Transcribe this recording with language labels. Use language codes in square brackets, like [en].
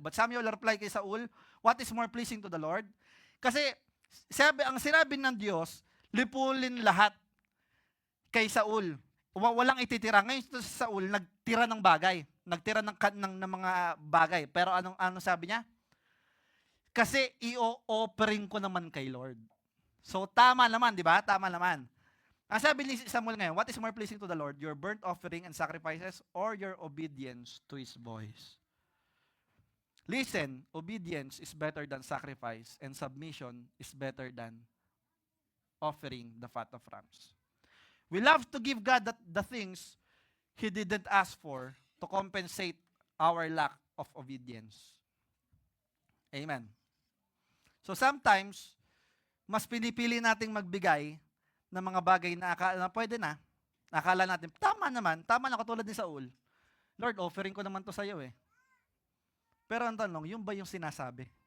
[en] But Samuel replied kay Saul, what is more pleasing to the Lord? [tl] Kasi ang sinabi ng Diyos, lipulin lahat kay Saul. Walang ititira. Ngayon sa Saul, nagtira ng bagay. Nagtira ng mga bagay. Pero ano sabi niya? Kasi i-offering ko naman kay Lord. So tama naman, di ba? Tama naman. Ang sabi ni Samuel ngayon, [en] what is more pleasing to the Lord? Your burnt offering and sacrifices or your obedience to His voice? Listen, obedience is better than sacrifice, and submission is better than offering the fat of rams. We love to give God the things He didn't ask for to compensate our lack of obedience. Amen. [tl] So sometimes, mas pinipili nating magbigay ng mga bagay na akala na pwede na. Akala natin, tama na katulad ni Saul. [en] Lord, [tl] offering ko naman to sa iyo eh. Pero ang tanong, yung ba yung sinasabi?